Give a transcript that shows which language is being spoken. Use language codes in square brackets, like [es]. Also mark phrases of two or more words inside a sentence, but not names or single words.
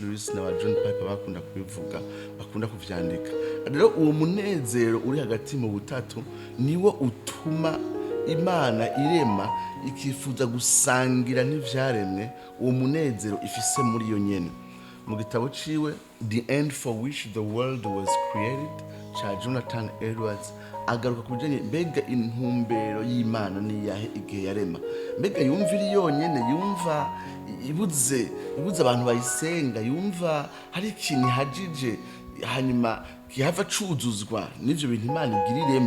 [rn] Lewis na John Piper bakunda kubivuga bakunda kuvyandika. Rero uwo munezero uri hagati mu butatu niwo utuma Imana irema ikifuza gusangira n'ivyaremwe uwo munezero ifise muri yo nyene. Mu gitabo ciwe The End for Which the World Was Created cha Jonathan Edwards agaruka kubijanye mbega intumbero y'Imana ni yahe igihe yarema, mbega yumvira yonyene, yumva ibuze abantu bayisenga, yumva hari ikintu hajije hanyuma kihava cuzuzwa n'ivyo bintu Imana igirireme.